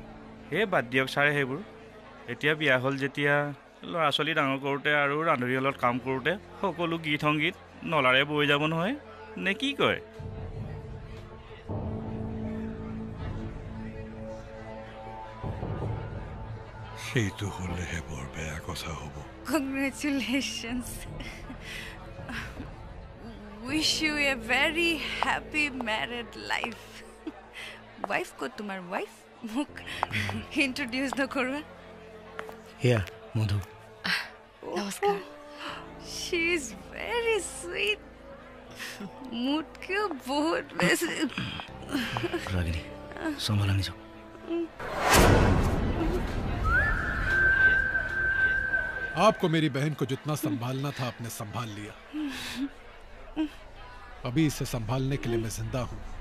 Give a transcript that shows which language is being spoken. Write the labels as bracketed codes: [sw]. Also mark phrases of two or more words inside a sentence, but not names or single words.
[as] এই বাদ দিয়ক ছাৰে সেইবোৰ এতিয়া বিয়া হ'ল যেতিয়া ল'ৰা ছোৱালী ডাঙৰ কৰোঁতে আৰু ৰান্ধনীশালত কাম কৰোঁতে সকলো গীত সংগীত নলাৰে বৈ যাব নহয় নে কি কয় সেইটো হ'লেহে বৰ বেয়া কথা হ'ব [en] Congratulations. Wish you a very happy married life. [as] Wife ko tumhar wife? Muk introduce na korwa. হিয়া মধু নমস্কাৰ [en] She is very sweet. [as] mood কে বহুত বেছি. ৰাগিনী চম্ভালা নিজক [hi] आपको मेरी बहन को जितना संभालना था आपने संभाल लिया अभी इसे संभालने के लिए मैं जिंदा हूं